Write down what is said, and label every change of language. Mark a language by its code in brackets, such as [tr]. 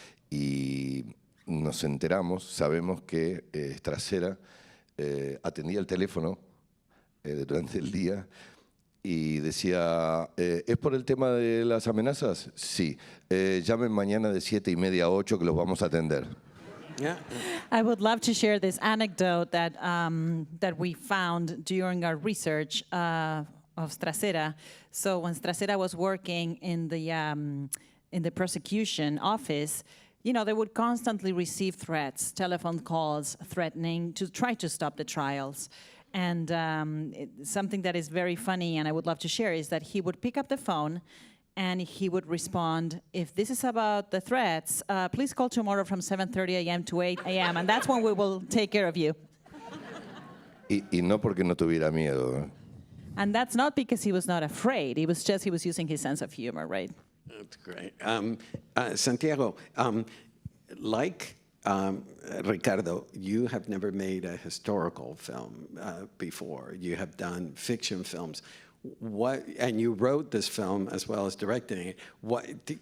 [es] Y nos enteramos, sabemos que Stracera atendía el teléfono durante el día y decía, ¿es por el tema de las amenazas? Sí, llamen mañana de 7:30 a 8 que los vamos a atender. [en] Yeah. I would love to share this anecdote that that we found during our research of Stracera. So when Stracera was working in the prosecution office, you know, they would constantly receive threats, telephone calls threatening to try to stop the trials. And something that is very funny and I would love to share is that he would pick up the phone and he would respond, if this is about the threats, please call tomorrow from 7:30 a.m. to 8 a.m. and that's when we will take care of you. [es] Y no porque no tuviera miedo. [en] And that's not because he was not afraid. It was just he was using his sense of humor, right? That's great. Santiago, like Ricardo, you have never made a historical film before. You have done fiction films. And you wrote this film as well as directing it.